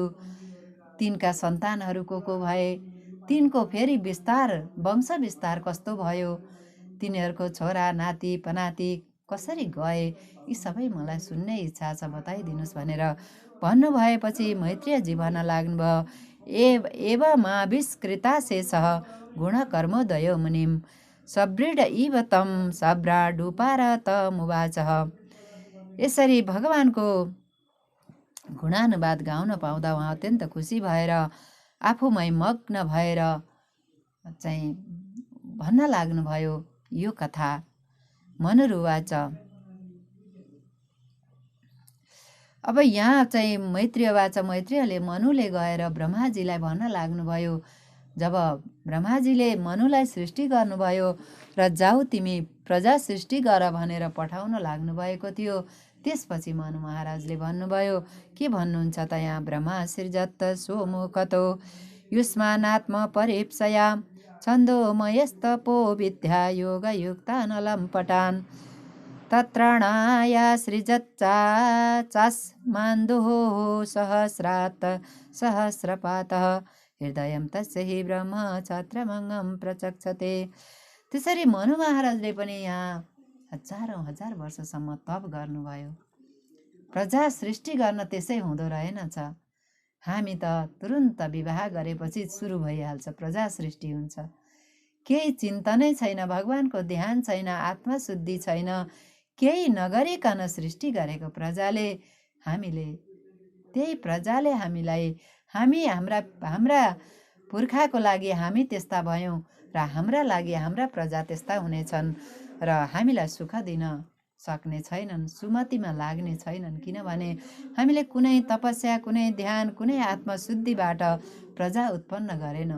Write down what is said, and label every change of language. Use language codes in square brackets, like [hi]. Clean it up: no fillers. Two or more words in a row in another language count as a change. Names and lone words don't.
[ne] तिनका सन्तानहरू को भए, तिनको फेरि विस्तार, वंश विस्तार कस्तो भयो, तिनीहरूको छोरा नाति पनाति कसरी गए, यी सबै मलाई सुन्ने इच्छा छ, बताइदिनुहोस् भनेर भन्नुभएपछि मैत्रेयजी भन्न लाग्नुभयो, [sa] एवमाविष्कृता शेषः गुणकर्मोदयो मुनिम् सवृड इव तं सभ्राडुपारतमुवाचः। [ne] यसरी भगवानको गुणानुवाद गाउन पाउँदा उहाँ अत्यन्त खुसी भएर आफूमै मग्न भएर चाहिँ भन्न लाग्नुभयो यो कथा। मनुरुवाच। अब यहाँ चाहिँ मैत्रेयले मनुले गएर ब्रह्माजीलाई भन्न लाग्नुभयो, जब ब्रह्माजीले मनुलाई सृष्टि गर्नुभयो र जाऊ तिमी प्रजा सृष्टि गर भनेर पठाउन लाग्नुभएको थियो, त्यसपछि मनु महाराजले भन्नुभयो, के भन्नुहुन्छ त यहाँ, [sa] ब्रह्मा सृजत सोमुखतो युष्मानात्म परीप्सया छन्दोमयस्तपो विद्या योगयुक्तानलं पटान् तत्राणाया सृजच्चास्मान्दुः सहस्रात् सहस्रपातः हृदयं तस्य हि ब्रह्म छत्रमङ्गं प्रचक्षते। [ne] त्यसरी मनु महाराजले पनि यहाँ हजारौँ हजार वर्षसम्म तप गर्नुभयो। प्रजा सृष्टि गर्न त्यसै हुँदो रहेनछ। हामी त तुरुन्त विवाह गरेपछि सुरु भइहाल्छ, प्रजा सृष्टि हुन्छ। केही चिन्तनै छैन, भगवानको ध्यान छैन, आत्मशुद्धि छैन, केही नगरिकन सृष्टि गरेको प्रजाले हामीलाई हाम्रा पुर्खाको लागि हामी त्यस्ता भयौँ र हाम्रा लागि हाम्रा प्रजा त्यस्ता हुनेछन् र हामीलाई सुख दिन सक्ने छैनन्, सुमतिमा लाग्ने छैनन्, किनभने हामीले कुनै तपस्या, कुनै ध्यान, कुनै आत्मशुद्धिबाट प्रजा उत्पन्न गरेनौँ।